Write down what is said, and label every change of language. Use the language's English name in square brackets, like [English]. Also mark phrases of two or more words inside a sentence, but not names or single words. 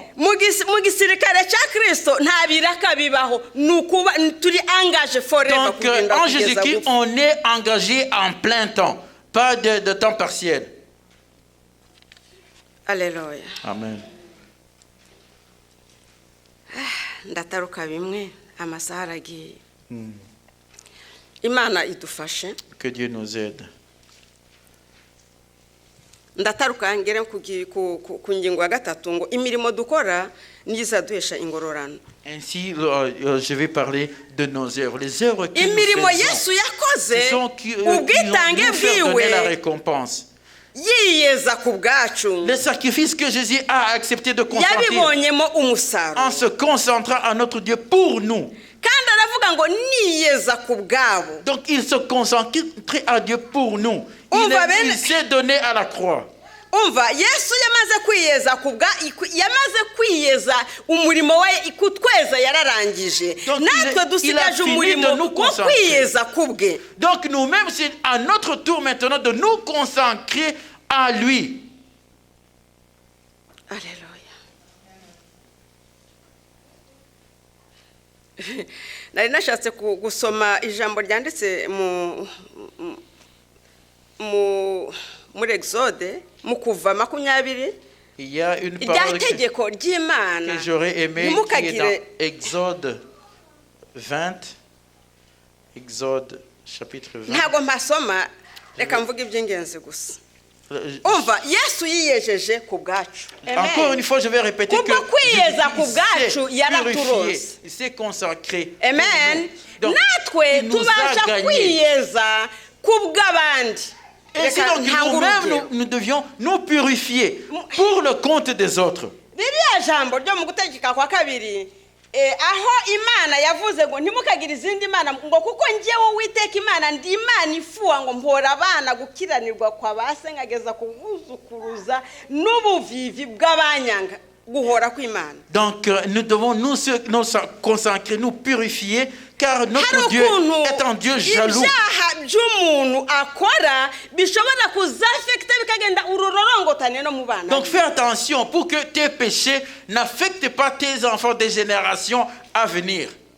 [French] Donc, en Jésus-Christ, on est engagé en plein temps, pas de temps partiel. Alléluia. Amen. Que Dieu nous aide. [Kinyarwanda] Ndataruka ngere ku ngingo ya gatatu ngo imirimo dukora nizaduhesha ingororano. [French] Ainsi je vais parler de nos œuvres, les œuvres que [Kinyarwanda] imirimo Yesu yakoze ubwitange bwiwe [French] la récompense. [Kinyarwanda] Yiyeza ku bwacu. [French] Le sacrifice que Jésus a accepté de consentir en se concentrant à notre Dieu pour nous. Donc il se consacre à Dieu pour nous. Il s'est donné à la croix. [Kinyarwanda] Umva Yesu yamaze kwiyeza umurimo we ikutweza yararangije natwe dusigaje umurimo wo kwiyeza kubwe. [French] Donc nous-mêmes c'est à notre tour maintenant de nous consacrer à lui. Alléluia. [Kinyarwanda] Nari nashatse gusoma ijambo ryanditse muri Exode mu kuva 20. [French] Il y a une parole que j'aurais aimé qui est dans Exode 20. Exode chapitre 20. [Kinyarwanda] Ntago mpasoma reka mvuga iby'ingenzi gusa. Umva Yesu yiyejeje ku bwacu. [French] Encore une fois je vais répéter que [Kinyarwanda] kwiyeza ku bwacu yaraturonse. [French] Il s'est consacré. Amen. [Kinyarwanda] Natwe tubasha kwiyeza ku bw'abandi. [French] Et sinon nous-mêmes nous devions nous purifier pour le compte des autres. [Kinyarwanda] rya jambo ryo mu gutegeka kwa kabiri aho imana yavuze ngo ntimukagire izindi mana ngo kuko njyewe Uwiteka imana ndi imana ifuwa ngo mpora abana gukiranirwa kwa base nkageza kubuzukuruza n'ubuvivi bw'abanyanga guhora kw'imana. [French] Donc nous devons nous consacrer, nous purifier, car notre Dieu est un Dieu jaloux. Donc fais attention pour que tes péchés n'affectent pas tes enfants des générations à venir.